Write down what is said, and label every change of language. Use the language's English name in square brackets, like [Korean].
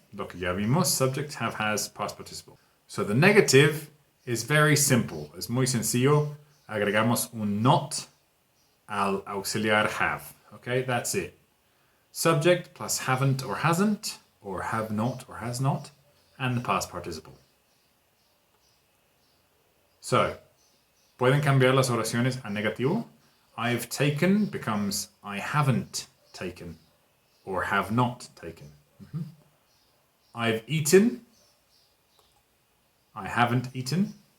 [Spanish] Lo que ya vimos, [English] subject, have, has, past participle. So the negative is very simple. [Spanish] Es muy sencillo. Agregamos un not al auxiliar have. [English] Okay, that's it. Subject plus haven't or hasn't, or have not or has not, and the past participle. [Spanish] So, pueden cambiar las oraciones a negativo. [English] I've taken becomes I haven't taken, or have not taken. I've eaten, I haven't eaten.